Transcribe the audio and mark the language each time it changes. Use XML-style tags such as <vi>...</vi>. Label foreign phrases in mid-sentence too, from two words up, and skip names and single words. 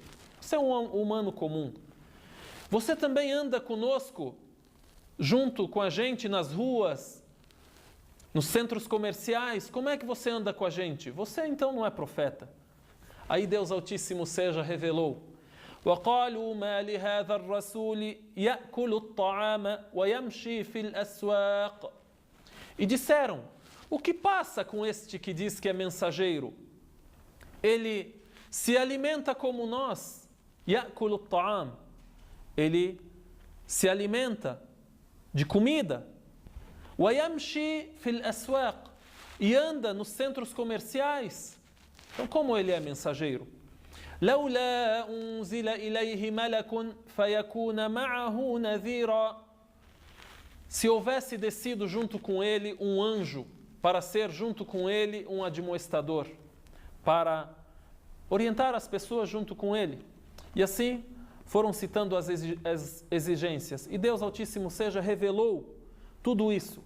<pt>Você é um humano comum. Você também anda conosco, junto com a gente nas ruas, nos centros comerciais. Como é que você anda com a gente? Você então não é profeta. Aí Deus Altíssimo seja revelou:</pt> <ar>وَقَالُوا مَا لِهَذَا الرَّسُولِ يَأْكُلُ الطَّعَامَ وَيَمْشِي فِي الْأَسْوَاقِ.</ar> <pt>E disseram: o que passa com este que diz que é mensageiro? Ele se alimenta como nós.</pt> <ar>يَأْكُلُ الطَّعَامَ.</ar> <pt>Ele se alimenta de comida.</pt> <ar>وَيَمْشِي فِي الْأَسْوَاقِ.</ar> <pt>E anda nos centros comerciais. Então, como ele é mensageiro?</pt> <ar>لولا أنزل إليه ملك فيكون معه نذيرا.</ar> <pt>Se houvesse descido junto com ele um anjo, para ser junto com ele um admoestador, para orientar as pessoas junto com ele. E assim foram citando as exigências. E Deus Altíssimo seja revelou tudo isso.</pt>